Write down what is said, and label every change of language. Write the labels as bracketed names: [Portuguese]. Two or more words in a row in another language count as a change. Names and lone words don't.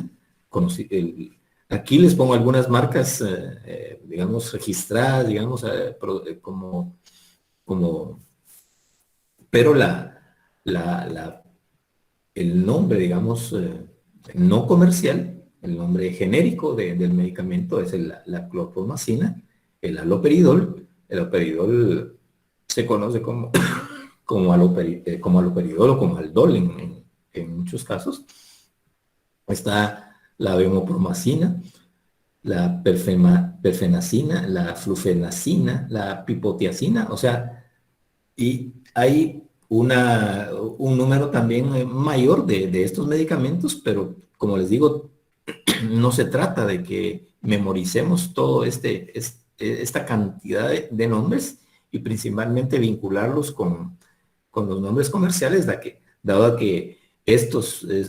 [Spanish] Aquí les pongo algunas marcas, digamos, registradas, digamos, pero el nombre, digamos, no comercial, el nombre genérico del medicamento es la clorpromacina, el haloperidol. El haloperidol se conoce como haloperidol o como Haldol en muchos casos. Está la bemopromacina, la perfenacina, la flufenacina, la pipotiacina, o sea, y hay un número también mayor de estos medicamentos, pero como les digo, no se trata de que memoricemos todo esta cantidad de nombres y principalmente vincularlos con los nombres comerciales, dado que estos